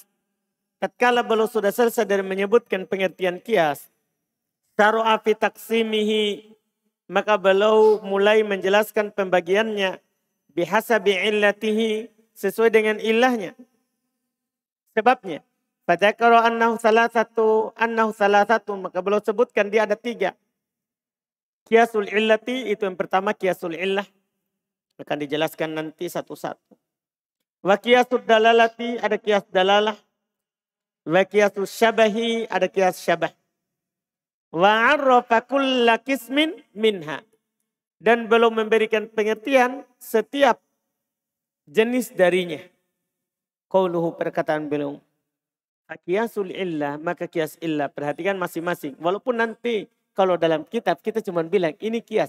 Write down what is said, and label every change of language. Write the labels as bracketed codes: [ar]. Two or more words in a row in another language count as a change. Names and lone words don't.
[id] Tatkala beliau sudah selesai dari menyebutkan pengertian qiyas, [ar] شرع في تقسيمه, [id] maka beliau mulai menjelaskan pembagiannya [ar] بحسب علته, [id] sesuai dengan ilahnya. Sebabnya. [ar] فذكر أنه ثلاثة, [id] maka beliau sebutkan dia ada 3. [ar] قياس العلة [id] itu yang pertama, [ar] قياس العلة. [id] Akan dijelaskan nanti satu-satu. [ar] وقياس الدلالة, [id] ada qiyas dalalah. [ar] وقياس الشبه, [id] ada qiyas syabah. [ar] وعرف كل قسم منها. [id] Dan belum memberikan pengertian setiap jenis darinya. Qauluhu, perkataan beliau. [ar] قياس العلة, [id] maka qiyas illah. Perhatikan masing-masing. Walaupun nanti kalau dalam kitab kita cuma bilang ini qiyas.